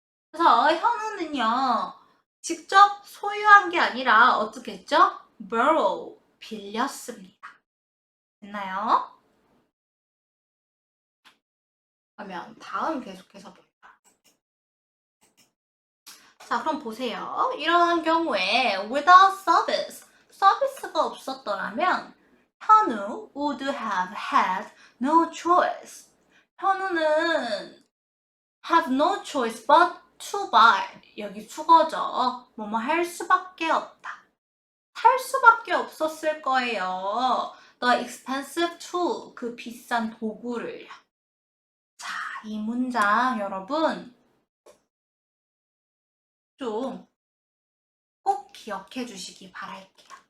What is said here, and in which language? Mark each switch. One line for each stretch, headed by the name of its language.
Korean: 그래서 현우는요, 직접 소유한 게 아니라 어떻게 했죠? borrow, 빌렸습니다. 됐나요? 그러면 다음 계속해서 볼까요? 자, 그럼 보세요. 이러한 경우에
English: without service,
Korean: 서비스가 없었더라면
English: 현우 would have had no choice. 현우는 have no choice but to buy.
Korean: 여기 수거죠. 뭐뭐 할 수밖에 없다. 할 수밖에 없었을 거예요.
English: The expensive tool,
Korean: 그 비싼 도구를요. 자, 이 문장 여러분 좀 꼭 기억해 주시기 바랄게요.